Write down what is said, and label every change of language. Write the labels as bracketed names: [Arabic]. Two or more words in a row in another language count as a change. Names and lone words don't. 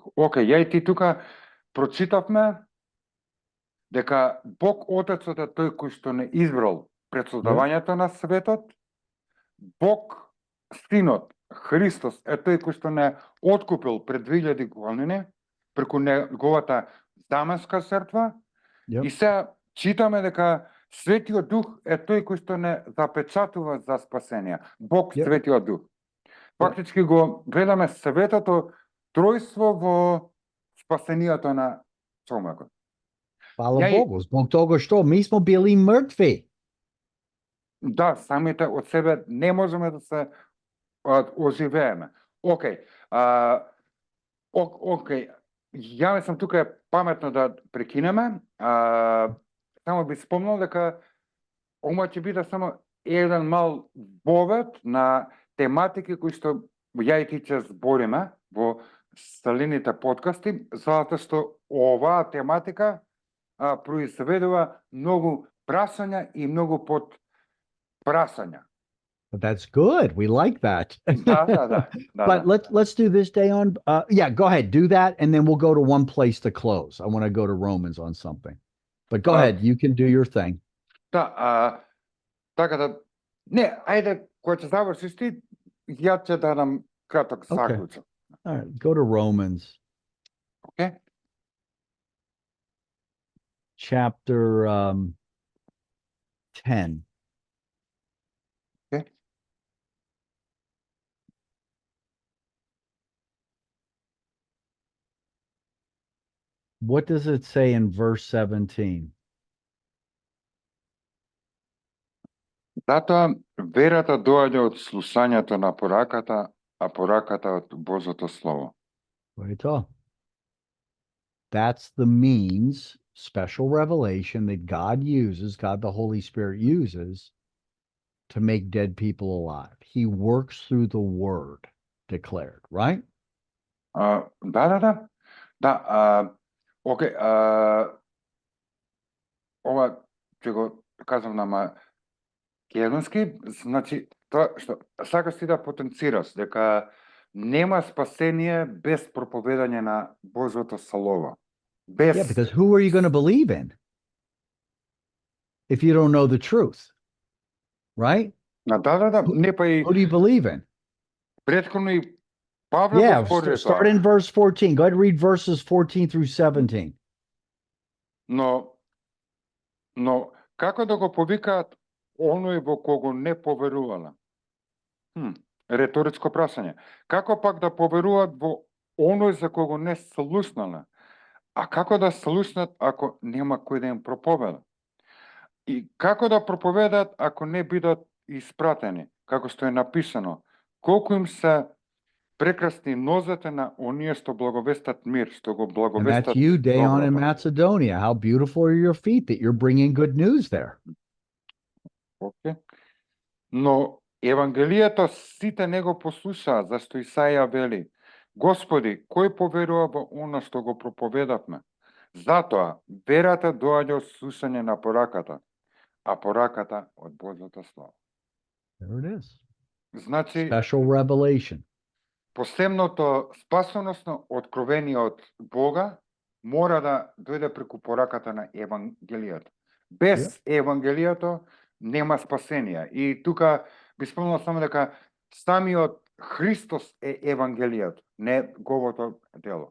[Macedonian] Океј, ја и ти тука прочитавме дека Бог Отецот е тој кој што не избрал пред создавањето на светот, Бог Синот Христос е тој кој што не откупил пред 2000 години преку неговата дамаска жртва. [English] Yep. [Macedonian] И сега читаме дека Светиот Дух е тој кој што не запечатува за спасение. Бог [English] Yep. [Macedonian] Светиот Дух. Фактички го гледаме Светото Тројство во спасението на човекот. [Serbian] Hvala Ja i- Bogu, zbog toga što mi smo bili mrtvi. [Macedonian] Да, самите од себе не можеме да се оживееме. Океј, океј, ја мислам тука е паметно да прекинеме. Само би спомнал дека ова ќе биде само еден мал вовед на тематики кои што ја и ти ќе збориме во сталените подкасти, затоа што оваа тематика произведува многу прашања и многу прашања. [English] But that's good. We like that. [Macedonian] Да. [English] But let's do this day on. Yeah, go ahead, do that, and then we'll go to one place to close. I want to go to Romans on something. But go ahead, you can do your thing. [Macedonian] Да, така да, не, ајде, кога ќе завршиш ти, ја ќе дадам краток [English] Okay. [Macedonian] заклучок. [English] All right, go to Romans [Macedonian] Океј? [English] chapter 10. Okay. What does it say in verse 17? [Macedonian] Затоа верата доаѓа од слушањето на пораката, а пораката од Божото Слово. [English] Right on. That's the means, special revelation that God uses, God the Holy Spirit uses to make dead people alive. He works through the word declared, right? [Macedonian] Да. Океј, ова ќе го кажам на македонски, значи, тоа што сакаш ти да потенцираш дека нема спасение без проповедање на Божјото Слово. Без [English] Yeah, because who are you going to believe in if you don't know the truth? Right? [Macedonian] Да, не па и [English] Who do you believe in? [Macedonian] претходно и Павле [English] Yeah, [Macedonian] го спори [English] start in verse 14. Go ahead and read verses 14 through 17. [Macedonian] Но како да го повикаат оној во кого не поверувала? Реторичко прашање. Како пак да поверуваат во оној за кого не слушнале? А како да слушнат ако нема кој да им проповеда? И како да проповедаат ако не бидат испратени? Како што е написано, колку им се прекрасни нозете на оние што благовестат мир, што го [English] And [Macedonian] благовестат [English] that's you, Dayon in [Macedonian] доброто. [English] Macedonia. How beautiful are your feet that you're bringing good news there. [Macedonian] Океј. Но Евангелието сите не го послушаа, зашто Исаја вели: Господи, кој поверува во оно што го проповедавме? Затоа верата доаѓа од слушање на пораката, а пораката од Божјото Слово. [English] There it is. [Macedonian] Значи, [English] Special revelation. [Macedonian] посебното спасоносно откровение од Бога мора да дојде преку пораката на Евангелието. Без Евангелието нема спасение. И тука би спомнал само дека самиот Христос е Евангелието, не говото дело.